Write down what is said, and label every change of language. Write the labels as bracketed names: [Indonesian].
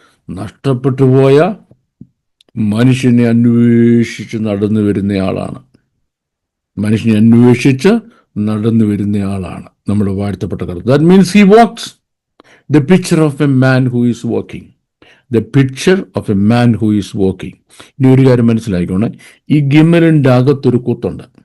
[Malayalam] നഷ്ടപ്പെട്ടു പോയ മനുഷ്യനെ അന്വേഷിച്ച് നടന്നു വരുന്നയാളാണ്. മനുഷ്യനെ അന്വേഷിച്ച് നടന്നു വരുന്നയാളാണ് നമ്മുടെ വാഴ്ത്തപ്പെട്ട കർത്താവ്. [English] That means he walks. The picture of a man who is walking. The picture of a man who is walking. [Malayalam] ഇനി ഒരു കാര്യം മനസ്സിലാക്കിക്കോണേ, ഈ ഗിമ്മലിൻ്റെ അകത്തൊരു കൂത്തുണ്ട്.